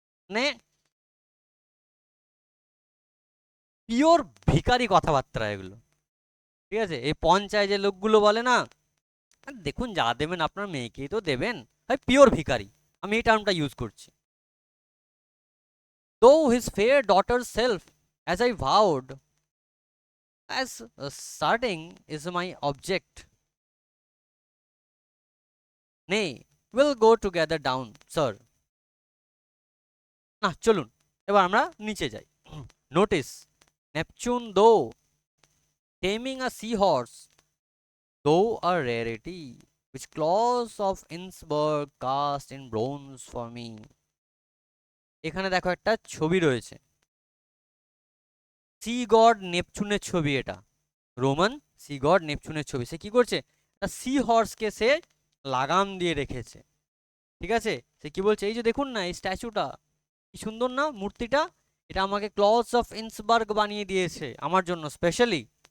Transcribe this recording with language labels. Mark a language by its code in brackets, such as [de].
[bn] মানে পিওর ভিখারি কথাবার্তা এগুলো, ঠিক আছে? এই পঞ্চায়েত যে লোকগুলো বলে না, দেখুন যা দেবেন আপনার মেয়েকেই তো দেবেন, হয় পিওর ভিখারি, আমি এই টার্মটা ইউজ করছি। [en] Though his fair daughter's self, as I vowed, as starting is my object. Nay, we'll go together down, sir. [bn] না চলুন এবার আমরা নিচে যাই। [en] Notice, Neptune though taming a seahorse, though a rarity, which claws of Innsbruck cast in bronze for me. [bn] এখানে দেখো একটা ছবি রয়েছে, সি গড নেপচুনের ছবি, এটা রোমান সি গড নেপচুনের ছবি। সে কি করছে, একটা সি হর্সকে সে লাগাম দিয়ে রেখেছে, ঠিক আছে? সে কি বলছে, এই যে দেখুন না এই স্ট্যাচুটা, কি সুন্দর না মূর্তিটা, এটা আমাকে ক্লজ অফ ইন্সবার্গ বানিয়ে দিয়েছে আমার জন্য স্পেশালি।